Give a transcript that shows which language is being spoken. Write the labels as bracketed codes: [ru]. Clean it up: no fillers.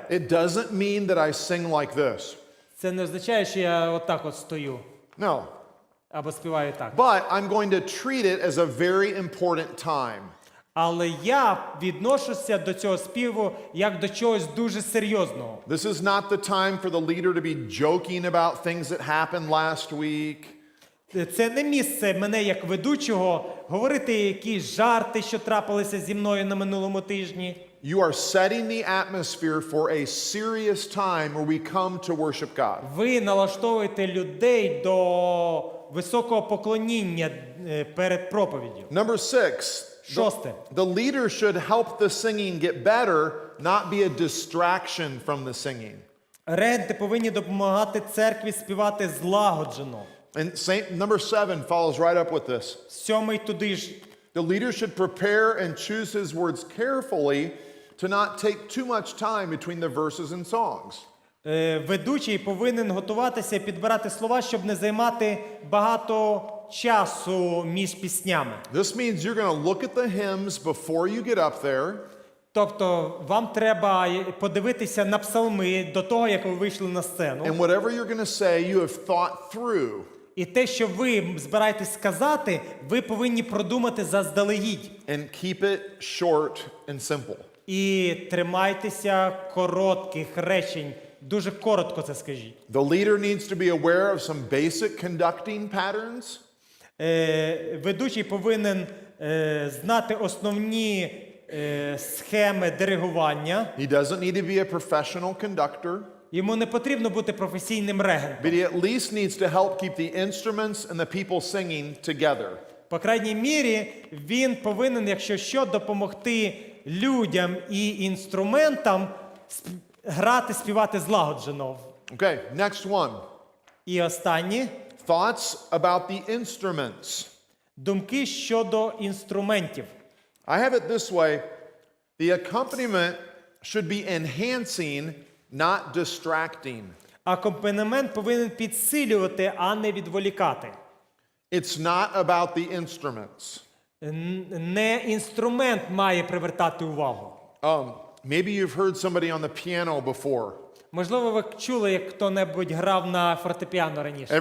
[en] It doesn't mean that I sing like this. [uk] Це не означає, що я отак от стою [en] No. [uk] або співаю так. [en] But I'm going to treat it as a very important time. [uk] Але я відношуся до цього співу як до чогось дуже серйозного. [en] This is not the time for the leader to be joking about things that happened last week. [uk] Це не місце мене як ведучого говорити якісь жарти, що трапилися зі мною на минулому тижні. [en] You are setting the atmosphere for a serious time where we come to worship God. [uk] Ви налаштовуєте людей до високого поклоніння перед проповіддю. [en] Number 6. [uk] Шосте. [en] The leader should help the singing get better, not be a distraction from the singing. [uk] Регенти повинні допомагати церкві співати злагоджено. [en] And number 7 follows right up with this. [uk] 7 туди ж. [en] The leader should prepare and choose his words carefully to not take too much time between the verses and songs. [uk] Ведучий повинен готуватися і підбирати слова, щоб не займати багато часу між піснями. [en] This means you're going to look at the hymns before you get up there. [uk] Тобто вам треба подивитися на псалми до того, як ви вийшли на сцену. [en] And whatever you're going to say, you have thought through. [uk] І те, що ви збираєтесь сказати, ви повинні продумати заздалегідь. [en] And keep it short and simple. [uk] І тримайтеся коротких речень, дуже коротко це скажіть. [en] The leader needs to be aware of some basic conducting patterns. [uk] Ведучий повинен знати основні схеми диригування. [en] He doesn't need to be a professional conductor, [uk] Йому не потрібно бути професійним регентом. [en] but he at least needs to help keep the instruments and the people singing together. [uk] По крайній мірі, він повинен, якщо що, допомогти людям і інструментам грати, співати злагоджено. [en] Okay, next one. [uk] І останнє [en] Thoughts about the instruments. [uk] думки щодо інструментів. [en] I have it this way. The accompaniment should be enhancing, not distracting. [uk] Акомпанемент повинен підсилювати, а не відволікати. [en] It's not about the instruments. [uk] Не інструмент має привертати увагу. [en] Maybe you've heard somebody on the piano before. [uk] Можливо, ви чули, як хто-небудь грав на фортепіано раніше.